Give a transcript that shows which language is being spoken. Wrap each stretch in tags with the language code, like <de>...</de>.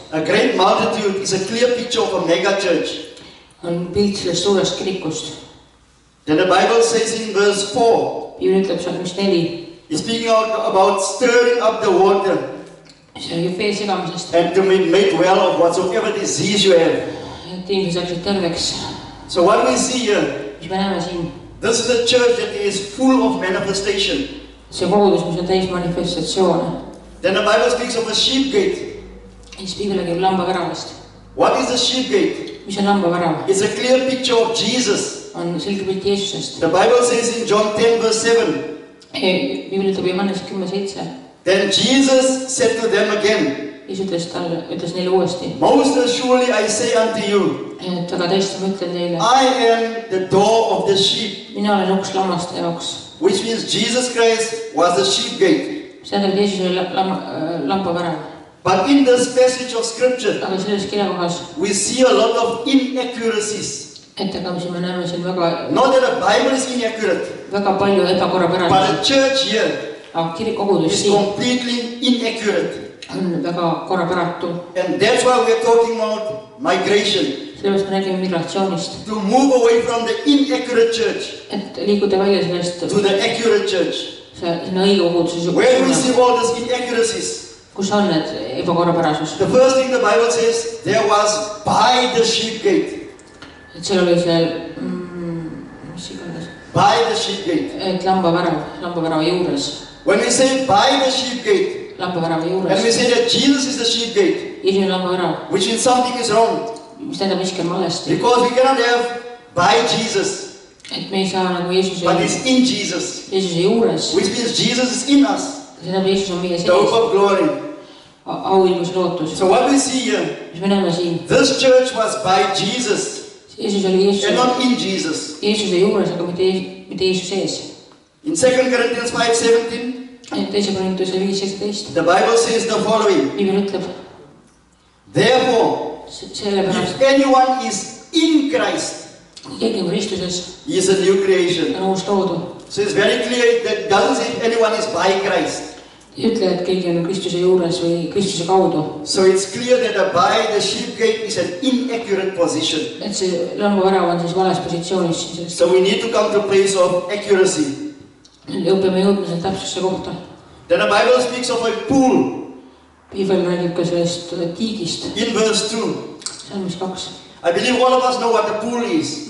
<en>A great multitude is a clear picture of a mega church.</en> <et>On pilt sellest suurest kirikust.</et> <en>Then the Bible says in verse 4,</en> <et>Piibel ütleb salmis 4,</et> <en>he's speaking about stirring up the water</en> <et>see räägib vee segamisest,</et> <en>and to be made well of whatsoever disease you have.</en> <et>et inimesed saaksid terveks.</et> <en>So what we see here,</en> <et>Mis me näeme siin?</et> <en>this is a church that is full of manifestation.</en> <et>See kogudus, mis on täis manifestatsioone.</et> <en>Then the Bible speaks of a sheep gate.</en> <et>Siis Piibel räägib lambaväravast.</et> <en>What is the sheep gate?</en> <et>Mis on lambavärav?</et> <en>It's a clear picture of Jesus.</en> <et>On selge pilt Jeesusest.</et> <en>The Bible says in John 10 verse 7,</en> <et>Piibel ütleb Johannes 10:7.</et> <en>then Jesus said to them again,</en> <et>Jeesus ütles neile uuesti,</et> <en>most assuredly I say unto you,</en> <et>et väga tõesti ma ütlen teile,</et> <en>I am the door of the sheep.</en> <et>mina olen uks lammaste jaoks.</et> <en>Which means Jesus Christ was the sheep gate.</en> <et>See tähendab, et Jeesus oli lambavärav.</et> <en>But in this passage of scripture,</en> <et>Aga selles kirjakohas,</et> <en>we see a lot of inaccuracies.</en> <et>ettekamisi me näeme siin väga</et> <en>Not that the Bible is inaccurate,</en> <et>palju</et> <en>but</en> <et>ebakorrapärasusi.</et> <en>the church here</en> <et>Aga kirikogudus</et> <en>is</en> <et>siin</et> <en>completely inaccurate.</en> <et>on väga korrapäratu.</et> <en>And that's why we're talking about migration.</en> <et>Sellepärast me räägime migratsioonist.</et> <en>To move away from the inaccurate church</en> <et>Et liikuda välja sellest</et> <en>to the accurate church.</en> <et>sinna õige koguduse</et> <en>Where do we</en> <et>suunas.</et> <en>see all these inaccuracies?</en> <et>Kus on need ebakorrapärasus?</et> <en>The first thing the Bible says, there was by the sheep gate.</en> <et>Et seal oli seal, mis iganes,</et> <en>By the sheep gate.</en> <et>et lambavärava juures.</et> <en>When we say by the sheep gate,</en> <et>Lambavärava</et> <en>and we</en> <et>juures.</et> <en>say that Jesus is the sheep gate,</en> <et>Jeesus on lambavärav,</et> <en>which means something is wrong.</en> <et>mis tähendab miski on valesti.</et> <en>Because we cannot have by Jesus,</en> <et>Et me ei saa nagu Jeesuse</et> <en>but it's in Jesus.</en> <et>juures.</et> <en>Which means Jesus is in us,</en> <et>See tähendab, Jeesus on meie</et> <en>the hope</en> <et>sees.</et> <en>of glory.</en> <et>Auilmus lootus.</et> <en>So what we see here,</en> <et>Mis me näeme siin?</et> <en>this church was by Jesus</en> <et>Jeesus oli</et> <en>and not in Jesus.</en> <et>Jeesuse juures, aga mitte Jeesuse sees.</et> <en>In 2 Corinthians 5:17,</en> <et>Teise Korintuse 5:17.</et> <en>the Bible says the following,</en> <et>Piibel ütleb,</et> <en>therefore,</en> <et>sellepärast,</et> <en>if anyone is in Christ,</en> <et>kui keegi on Kristuses,</et> <en>he is a new creation.</en> <et>on uus loodu.</et> <en>So it's very clear that doesn't say if anyone is by Christ.</en> <et>Ei ütle, et keegi on Kristuse juures või Kristuse kaudu.</et> <en>So it's clear that the by the sheep gate is an inaccurate position.</en> <et>Et see lambavärav on siis vales positsioonis siin sellest.</et> <en>So we need to come to a place of accuracy.</en> <et>Peame jõudma selle täpsuse kohta.</et> <en>Then the Bible speaks of a pool</en> <et>Piibel räägib ka sellest tiigist.</et> <en>in verse 2.</en> <et>Salmis 2.</et> <en>I believe all of us know what a pool is.</en>